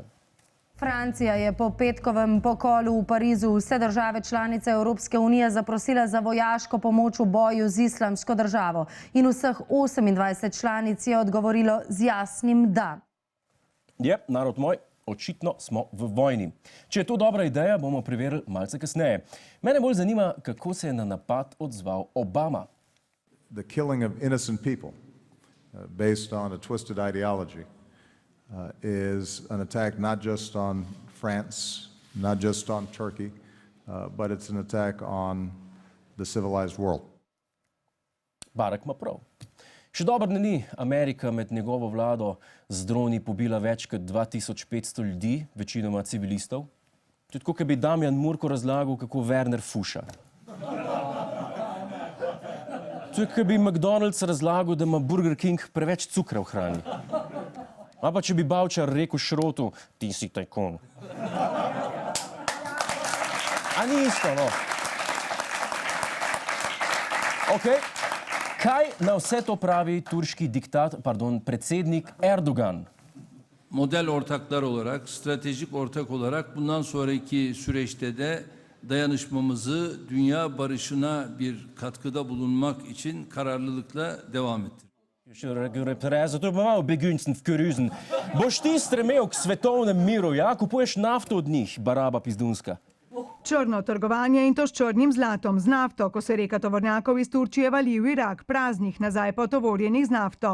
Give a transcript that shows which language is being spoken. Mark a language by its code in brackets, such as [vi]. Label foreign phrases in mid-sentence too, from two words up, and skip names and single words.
[sl] Francija je po petkovem pokolu v Parizu vse države članice Evropske unije zaprosila za vojaško pomoč v boju z islamsko državo in vseh 28 članic je odgovorilo z jasnim da. Jep, narod moj, očitno smo v vojni. Če je to dobra ideja, bomo preverili malce kasneje. Mene bolj zanima, kako se je na napad odzval Obama. [en] The killing of innocent people based on a twisted ideology is an attack not just on France, not just on Turkey, but it's an attack on the civilized world. [sl] Barack ima prav. Še dobro da ni Amerika med njegovo vlado z droni pobila več kot 2500 ljudi, večinoma civilistov. Tudi tako, bi Damjan Murko razlagal, kako Werner fuša. Tudi, bi McDonald's razlagal, da ima Burger King preveč cukra v hrani. A pa če bi Bavčar rekel Šrotu, ti si tajkun. A ni isto, no. Ok, kaj na vse to pravi turški predsednik Erdogan? [tr] Model ortaklar olarak, stratejik ortak olarak bundan sonraki süreçte de dayanışmamızı dünya barışına bir katkıda bulunmak için kararlılıkla devam ettir. [sl] Zato bo malo begunsten v koruzen. Boš ti stremel k svetovnem miru, ja? Kupuješ nafto od njih, baraba pizdunska. Črno trgovanje in to s črnim zlatom, z nafto, ko se reka tovornjakov iz Turčije vali v Irak, praznih nazaj potovorjenih z nafto.